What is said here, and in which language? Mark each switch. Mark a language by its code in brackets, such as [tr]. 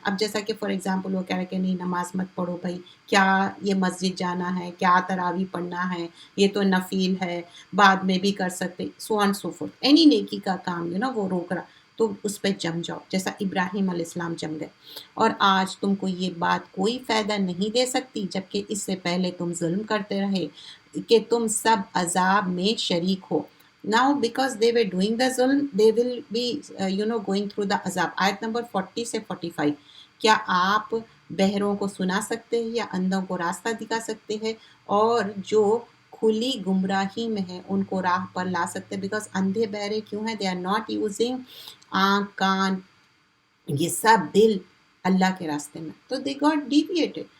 [ur] اب جیسا کہ فار ایگزامپل وہ کہہ رہے کہ نہیں نماز مت پڑھو بھائی، کیا یہ مسجد جانا ہے، کیا تراویح پڑھنا ہے، یہ تو نفیل ہے، بعد میں بھی کر سکتے، [en] So and so forth. [ur] Any نیکی کا کام وہ روک رہا، تو اس پہ جم جاؤ جیسا ابراہیم علیہ السلام جم گئے. اور آج تم کو یہ بات کوئی فائدہ نہیں دے سکتی جبکہ اس سے پہلے تم ظلم کرتے رہے کہ تم سب عذاب میں شریک ہو. [en] Now because they were doing the ظلم they will be going through the عذاب. [ur] آیت نمبر 40 سے 45، کیا آپ بہروں کو سنا سکتے ہیں یا اندھوں کو راستہ دکھا سکتے ہیں، اور جو کھلی گمراہی میں ہے ان کو راہ پر لا سکتے؟ بیکاز اندھے بہرے کیوں ہیں؟ [en] they are not using [ur] آنکھ، کان، یہ سب دل اللہ کے راستے میں، تو [en] They got deviated.